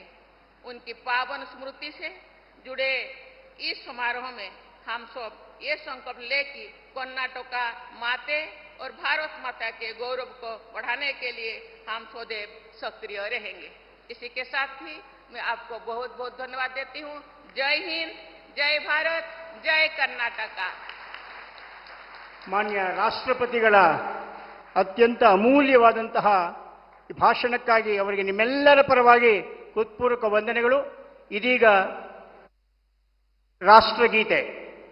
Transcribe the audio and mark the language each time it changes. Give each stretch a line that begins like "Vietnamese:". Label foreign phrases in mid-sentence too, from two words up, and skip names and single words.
Hindi: उनकी पावन स्मृति से जुड़े इस समारोह में हम सब ये संकल्प ले कि कर्नाटक माते और भारत माता के गौरव को बढ़ाने के लिए हम सदैव सक्रिय रहेंगे। इसी के साथ ही मैं आपको बहुत बहुत धन्यवाद देती हूँ। जय हिंद, जय भारत, जय कर्नाटक।
Kannada: ಮಾನ್ಯ ರಾಷ್ಟ್ರಪತಿಗಳ ಅತ್ಯಂತ ಅಮೂಲ್ಯವಾದಂತಹ ಈ ಭಾಷಣಕ್ಕಾಗಿ ಅವರಿಗೆ ನಿಮ್ಮೆಲ್ಲರ ಪರವಾಗಿ ಹೃತ್ಪೂರ್ವಕ ವಂದನೆಗಳು. ಇದೀಗ ರಾಷ್ಟ್ರಗೀತೆ